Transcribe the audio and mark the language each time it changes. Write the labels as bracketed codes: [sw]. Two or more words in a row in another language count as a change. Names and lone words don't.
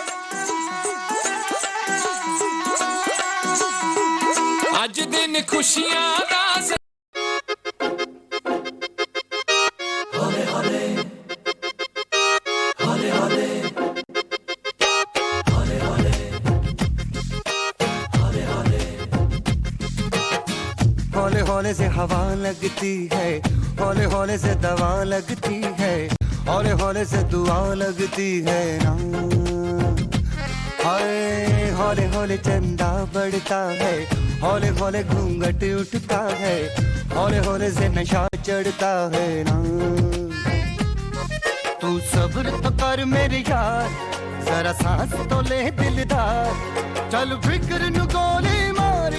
[pa] ਅੱਜ ਦਿਨ ਖੁਸ਼ੀਆਂ ਦਾ [hi] हौले हौले से हवा लगती है हौले हौले से दवा लगती है हौले हौले से दुआ लगती है ना हाय हौले हौले चंदा बढ़ता है हौले हौले घूंघट उठता है हौले हौले से नशा चढ़ता है ना तू सब्र तो कर मेरे यार जरा सांस तो ले दिलदार चल फिक्र नु गोली मार